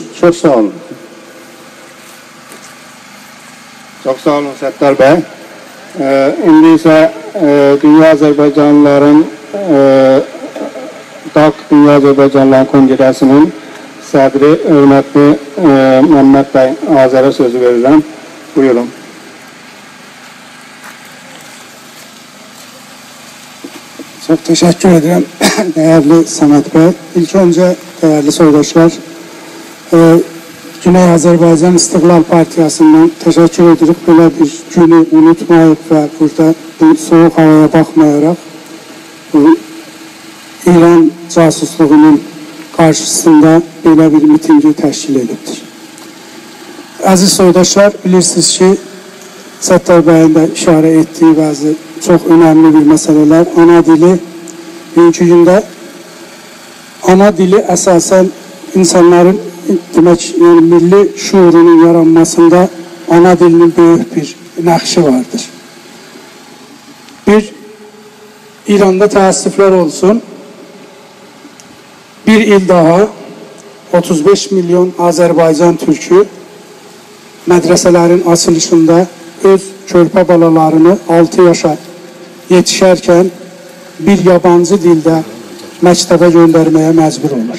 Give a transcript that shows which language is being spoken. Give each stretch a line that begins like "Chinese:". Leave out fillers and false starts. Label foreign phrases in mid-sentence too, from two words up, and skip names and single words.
Azerbaijani: Çox sağ olun. Çox sağ olun Səttar bəy. İndi isə Dünya Azərbaycanlıların DAQ Dünya Azərbaycanlıların Konqresinin sədri hörmətli Məmməd bəy Azərə sözü verirəm. Buyurun.
Turkish: Çok teşekkür ederim değerli Samet Bey. İlk önce değerli soydaşlar, Güney Azerbaycan İstiqlal Partiyasından teşekkür edirik. Böyle bir günü unutmayıp ve burada bu soğuk havaya bakmayarak bu İran casusluğunun karşısında böyle bir mitingi teşkil ediptir. Aziz soydaşlar, bilirsiniz ki Səttar Bey'in de işare ettiği bazı çok önemli bir meseleler.
Azerbaijani: Ana dili, bugünkü gündə ana dili əsasən insanların demək, yani milli şuurunun yaranmasında ana dilinin büyük bir nəqşi vardır. Bir, İranda təəssüflər olsun, bir il daha 35 milyon Azərbaycan türkü mədrəsələrin açılışında öz körpə balalarını 6 yaşa yetişərkən bir yabancı dildə məktəbə göndərməyə məcbur olur.